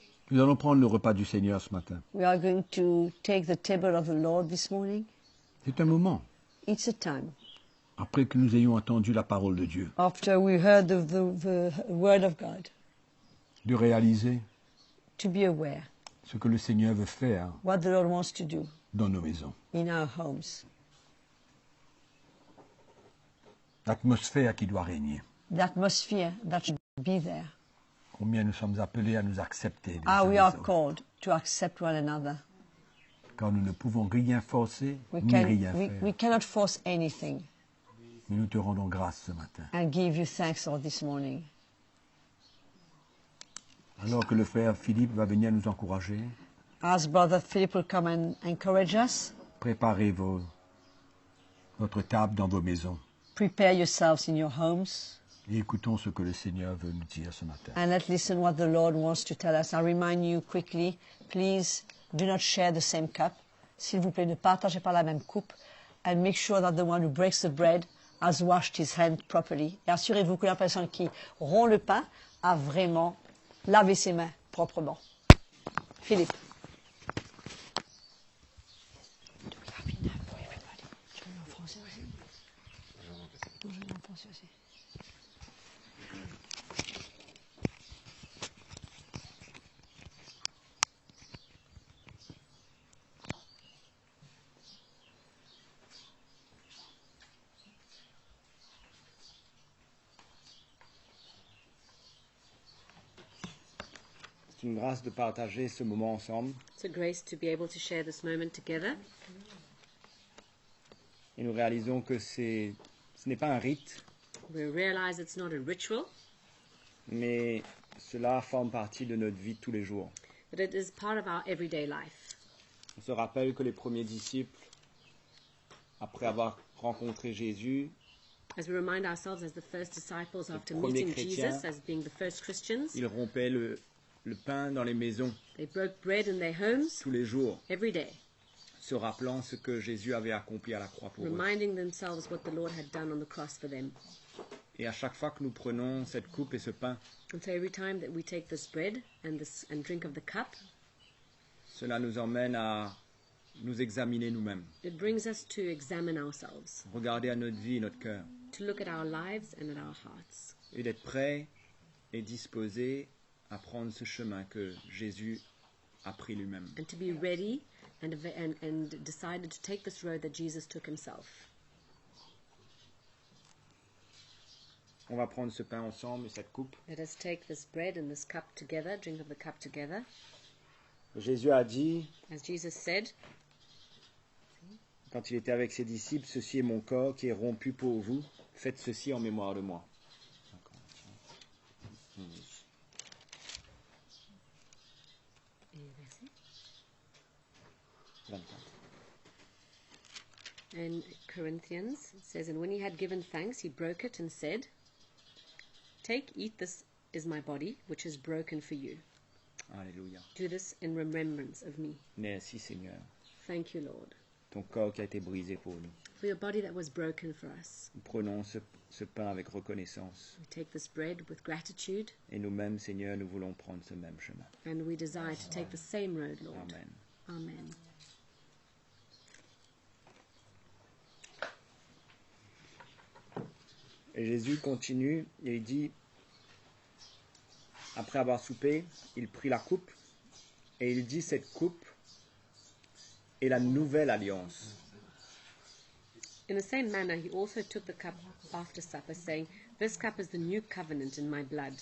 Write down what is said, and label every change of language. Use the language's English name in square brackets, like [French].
[French] Nous allons prendre le repas du Seigneur ce matin. [English] We are going to take the table of the Lord this morning. [French] C'est un moment, [English] It's a time. [French] après que nous ayons entendu la parole de Dieu, [English] After we heard the word of God, [French] de réaliser [English] to be aware [French] ce que le Seigneur veut faire [English] what the Lord wants to do [French] dans nos maisons. [English] in our homes. [French] L'atmosphère qui doit régner. [English] The atmosphere that should be there. [French] Combien nous sommes appelés à nous accepter les [English] How [French] uns [English] we [French] les [English] are [French] autres. [English] called to accept one another. [French] Car nous ne pouvons rien forcer, [English] We, [French] ni rien [English] we [French] faire. [English] cannot force anything. [French] Mais nous te rendons grâce ce matin. [English] And give you thanks, Lord, this morning. [French] Alors que le frère Philippe va venir nous encourager, [English] As Brother Philip will come and encourage us, [French] préparez votre table dans vos maisons. [English] prepare yourselves in your homes [French] Et écoutons ce que le Seigneur veut nous dire ce matin. [English] and let's listen what the Lord wants to tell us. I remind you quickly, please do not share the same cup. [French] S'il vous plaît, ne partagez pas la même coupe. [English] And make sure that the one who breaks the bread has washed his hand properly. [French] Et assurez-vous que la personne qui rompt le pain a vraiment lavé ses mains proprement. Philippe. [English] Do we have enough for everybody? [French] Tu veux en français aussi? Non, je veux en français aussi. C'est une grâce de partager ce moment ensemble. [English] It's a grace to be able to share this moment together. [French] Et nous réalisons que ce n'est pas un rite, [English] We realize it's not a ritual, [French] mais cela forme partie de notre vie de tous les jours. [English] but it is part of our everyday life. [French] On se rappelle que les premiers disciples, après avoir rencontré Jésus, [English] As we remind ourselves as the first disciples after [French] premiers [English] meeting [French] chrétiens, [English] Jesus, as being the first Christians, [French] ils rompaient le pain dans les maisons [English] they broke bread in their homes [French] tous les jours, [English] every day, [French] se rappelant ce que Jésus avait accompli à la croix pour eux. [English] reminding themselves what the Lord had done on the cross for them. [French] Et à chaque fois que nous prenons cette coupe et ce pain, [English] And so every time that we take this bread and drink of the cup, [French] cela nous emmène à nous examiner nous-mêmes, [English] it brings us to examine ourselves, [French] regarder à notre vie et notre cœur, [English] to look at our lives and at our hearts, [French] et d'être prêts et disposés à prendre ce chemin que Jésus a pris lui-même. [English] and to be ready and decided to take this road that Jesus took himself. [French] On va prendre ce pain ensemble et cette coupe. [English] Let us take this bread and this cup together, drink of the cup together. [French] Jésus a dit, [English] As Jesus said, [French] quand il était avec ses disciples, ceci est mon corps qui est rompu pour vous, faites ceci en mémoire de moi. [English] in Corinthians, it says, and when he had given thanks, he broke it and said, take, eat, this is my body, which is broken for you. [French] Alléluia. [English] Do this in remembrance of me. [French] Merci Seigneur, [English] Thank you, Lord, [French] ton corps qui a été brisé pour nous. [English] for your body that was broken for us. [French] Nous prenons ce pain avec reconnaissance. [English] We take this bread with gratitude, [French] Et nous-mêmes, Seigneur, nous voulons prendre ce même chemin. [English] and we desire to take the same road, Lord. [French] Amen. [English] Amen. [French] Et Jésus continue et il dit, après avoir soupé, il prit la coupe et il dit, cette coupe est la nouvelle alliance. [English] In the same manner, he also took the cup after supper, saying, "This cup is the new covenant in my blood,